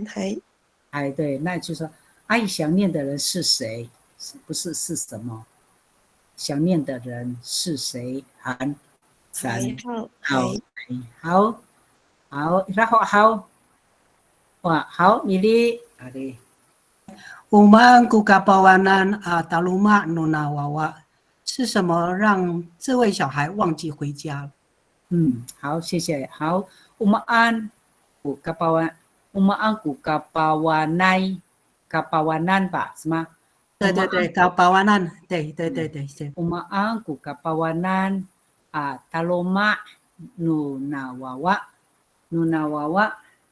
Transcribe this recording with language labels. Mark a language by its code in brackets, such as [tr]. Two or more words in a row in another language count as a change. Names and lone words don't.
[zh] 还对，那就是说阿姨想念的人是谁？不是是什么？想念的人是谁？好，然后好，哇，好，米粒，好的。 [ami] Umaanku kapawanan taluma nuna wawa， [zh] 是什么让这位小孩忘记回家了？好，谢谢。好， [ami] Umaanku kapawanan [zh] 吧，是吗？对 kapawanan， 对。 [ami] Umaanku kapawanan taluma nuna wawa